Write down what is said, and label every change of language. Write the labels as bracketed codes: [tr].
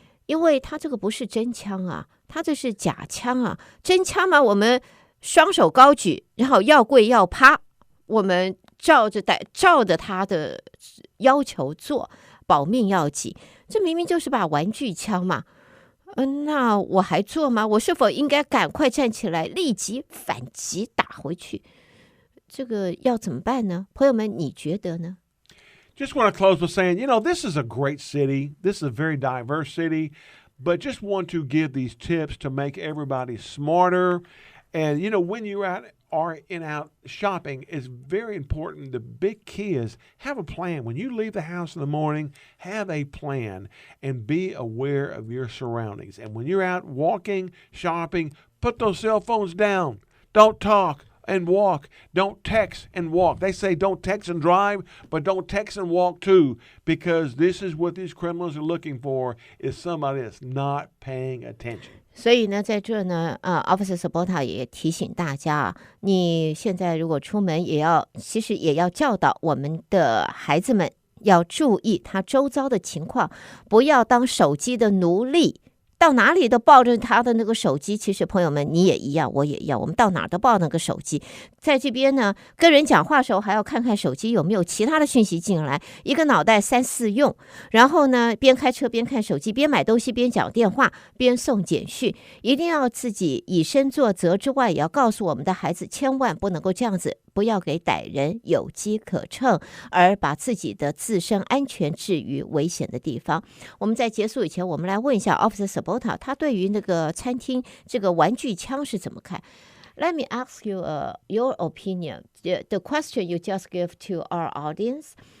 [zh] 因为他这个不是真枪他这是假枪真枪嘛，我们双手高举，然后要跪要趴，我们照着他的要求做，保命要紧。这明明就是把玩具枪嘛，那我还做吗？我是否应该赶快站起来，立即反击打回去？这个要怎么办呢？朋友们，你觉得呢 [en] ？Just want to close with saying, this is a great city. This is a very diverse city, but just want to give these tips to make everybody smarter. And, when you're out shopping, it's very important. The big key is have a plan. When you leave the house in the morning, have a plan and be aware of your surroundings. And when you're out walking, shopping, put those cell phones down. Don't talk and walk. Don't text and walk. They say don't text and drive, but don't text and walk too, because this is what these criminals are looking for, is somebody that's not paying attention. [zh] 所以呢，在这呢Officer Sabota 也提醒大家你现在如果出门其实也要教导我们的孩子们要注意他周遭的情况，不要当手机的奴隶。到哪里都抱着他的那个手机，其实朋友们你也一样，我也一样，我们到哪都抱那个手机。在这边呢，跟人讲话的时候还要看看手机有没有其他的讯息进来，一个脑袋3、4用。然后呢，边开车边看手机，边买东西边讲电话，边送简讯，一定要自己以身作则之外，也要告诉我们的孩子，千万不能够这样子，不要给歹人有机可乘，而把自己的自身安全置于危险的地方。我们在结束以前，我们来问一下 Officer Sabota， 他对于那个餐厅这个玩具枪是怎么看？ [en] Let me ask you your opinion. The question you just gave to our audience.